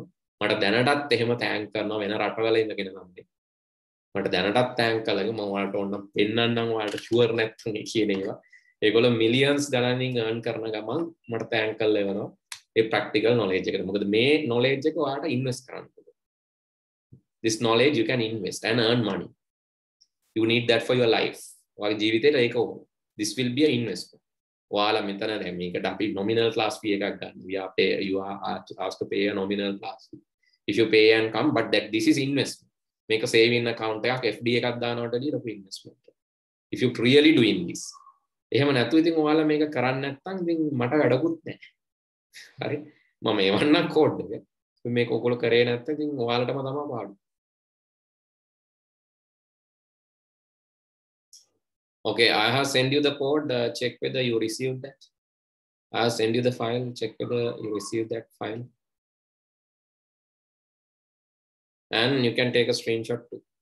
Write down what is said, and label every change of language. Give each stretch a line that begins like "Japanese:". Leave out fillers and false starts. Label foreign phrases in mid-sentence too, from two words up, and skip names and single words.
Sinhala: මට දැනටත් එහෙම තෑන්ක් කරනවා වෙන රටවල ඉඳගෙන නම්. මට දැනටත් තෑන්ක් කළා මම ඔයාලට ඕනම් පෙන්නන්නම් ඔයාලට ෂුවර් නැත්නම් කියන ඒවා. ඒගොල්ලෝ මිලියන්ස් ගණනින් earn කරන ගමන් මට තෑන්ක් කළා වෙනවා. ඒ
English: practical knowledge
Sinhala: එකට. මොකද මේ knowledge එක ඔයාලට invest කරන්න පුළුවන්.
English: This knowledge you can invest and earn money. You need that for your life.
Sinhala: ඔයාගේ ජීවිතේට ඒක ඕන.
English: This will be an investment.
Sinhala: ඔයාලා මෙතන දැන් මේකට අපි
English: nominal class fee
Sinhala: එකක් ගන්න.
English: You are asked to pay a nominal class fee. If you pay and come, but that this is investment. Make a saving account
Sinhala: එකක් FD එකක් දානවට වඩා ලොකු
English: investment. If you really doing this.
Sinhala: එහෙම නැතු ඉතින් ඔයාලා මේක කරන්නේ නැත්නම් ඉතින් මට වැඩකුත් නැහැ. හරි? මම එවන්නම් කෝඩ් එක. මේක ඔයගොල්ලෝ කරේ නැත්නම් ඉතින් ඔයාලටම තමයි පාඩු.
English: Okay, I have sent you the code. Check whether you received that. I have sent you the file. Check whether you received that file. And you can take a screenshot too.